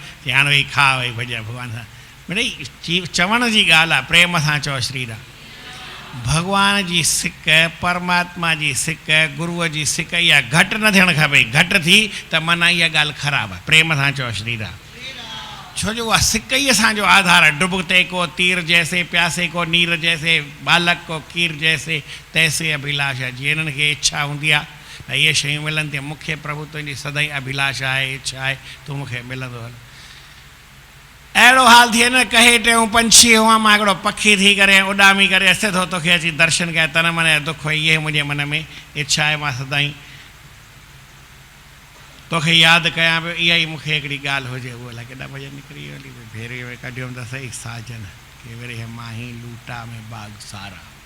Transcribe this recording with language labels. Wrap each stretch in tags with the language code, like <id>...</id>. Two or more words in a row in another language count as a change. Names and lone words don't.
<sd>चई हाणे वेही खा, वेही भॼा भॻवान सां। मिड़ई चवण जी ॻाल्हि आहे, प्रेम सां चओ श्री राम। भॻवान जी सिक, परमात्मा जी सिक, गुरूअ जी सिक, इहा घटि न थियणु खपे। घटि थी त माना इहा ॻाल्हि ख़राबु आहे। प्रेम सां चओ श्री राम, छो जो उहा सिक ई असांजो आधार आहे।</sd> <hi>डुबते को तीर जैसे, प्यासे को नीर जैसे, बालक को खीर जैसे, तैसे अभिलाषा।</hi> <sd>जीअं हिननि खे इच्छा हूंदी आहे त इहे शयूं मिलनि थियूं, मूंखे प्रभु तुंहिंजी सदाईं अभिलाषा आहे, इच्छा आहे, तूं मूंखे मिलंदो हल। अहिड़ो हाल थिए न, कहे टियों पंछी हुआ, मां हिकिड़ो पखी थी करे उॾामी करे अचे थो, तोखे अची दर्शन कयां, तन मन जा दुख, इहे मुंहिंजे मन में इच्छा आहे, मां सदाईं तोखे यादि कयां पियो। इहा ई मूंखे हिकिड़ी ॻाल्हि हुजे। उहो अलाए केॾा भॼन निकिरी वञी, भेरे में कढियुमि त सही, साजन के वरे माही लूटा में बाग सारा।</sd>